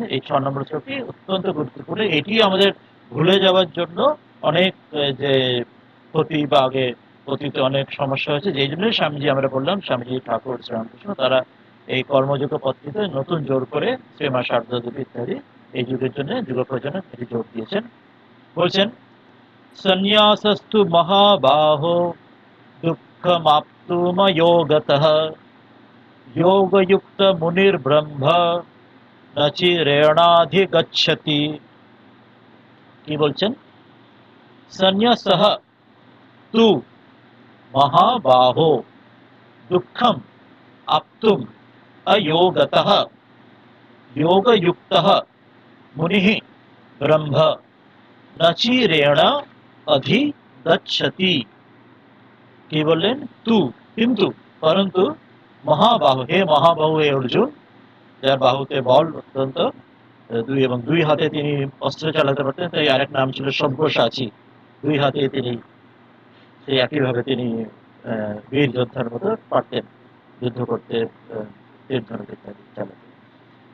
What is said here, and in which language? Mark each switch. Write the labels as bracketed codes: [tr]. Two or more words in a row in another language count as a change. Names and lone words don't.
[bn] এই 6 নম্বর শ্লোকটি অত্যন্ত গুরুত্বপূর্ণ। এটি আমাদের ভুলে যাওয়ার জন্য অনেক যে ক্ষতি বা আগে অতীতে অনেক সমস্যা হয়েছে, যেই জন্যই স্বামীজি, আমরা বললাম স্বামীজি ঠাকুর শ্রীরামকৃষ্ণ, তারা এই কর্মযোগ পদ্ধতিতে নতুন জোর করে শ্রীমা শারদাদেবী ইত্যাদি এই যুগের জন্য, যুগ প্রয়োজনে এটি জোর দিয়েছেন। [sa] বলছেন, সন্ন্যাসস্তু মহাবাহো দুঃখমাপ্তুময়োগতঃ योगयुक्त मुनिर्ब्रह्म न चिरेणाधिगच्छति। [bn] কি বলছেন? [sa] সন্ন্যাসঃ তু মহাবাহো দুঃখম আপ্তুম অয়োগতঃ योगयुक्तः मुनिः ब्रह्म न चिरेण अधिगच्छति। [bn] কি বললেন? তু কিন্তু, পরন্তু, মহাবাহু, হে মহাবাহু, হে অর্জুন, যার বাহুতে বল অত্যন্ত, দুই হাতে তিনি অস্ত্র চালাতে পারতেন, তাই আরেক নাম ছিল সব্যসাচী। দুই হাতে তিনি সেই একইভাবে তিনি বীর যোদ্ধার মতো পারতেন যুদ্ধ করতে, তীর ধনুক ইত্যাদি চালাতে।